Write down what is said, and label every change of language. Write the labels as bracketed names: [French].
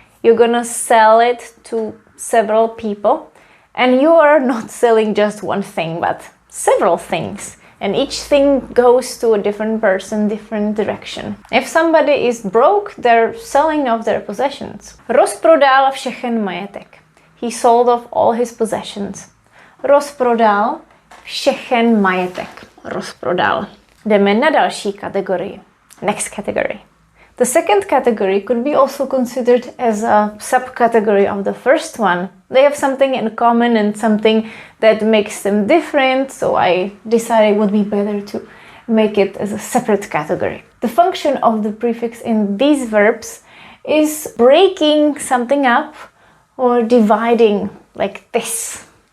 [English] You're gonna sell it to several people. And you are not selling just one thing, but several things. And each thing goes to a different person, different direction. If somebody is broke, they're selling off their possessions. [Czech] Rozprodal všechen majetek. [English] He sold off all his possessions. [Czech] Rozprodal všechen majetek. Rozprodal. Jdeme na další kategorii. [English] Next category. The second category could be also considered as a subcategory of the first one. They have something in common and something that makes them different, so I decided it would be better to make it as a separate category. The function of the prefix in these verbs is breaking something up or dividing, like this.